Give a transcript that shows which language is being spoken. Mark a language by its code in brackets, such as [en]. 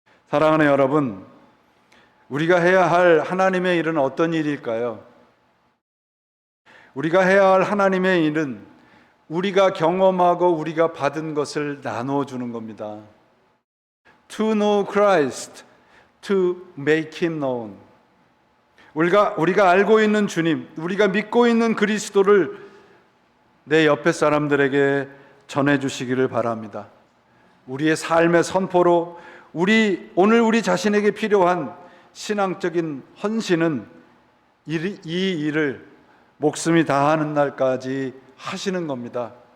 [ko] 사랑하는 여러분, 우리가 해야 할 하나님의 일은 어떤 일일까요? 우리가 해야 할 하나님의 일은 우리가 경험하고 우리가 받은 것을 나누어주는 겁니다. [en] To know Christ, to make Him known. [ko] 우리가 알고 있는 주님, 우리가 믿고 있는 그리스도를 내 옆에 사람들에게 전해주시기를 바랍니다. 우리의 삶의 선포로 오늘 우리 자신에게 필요한 신앙적인 헌신은 이 일을 목숨이 다하는 날까지 하시는 겁니다.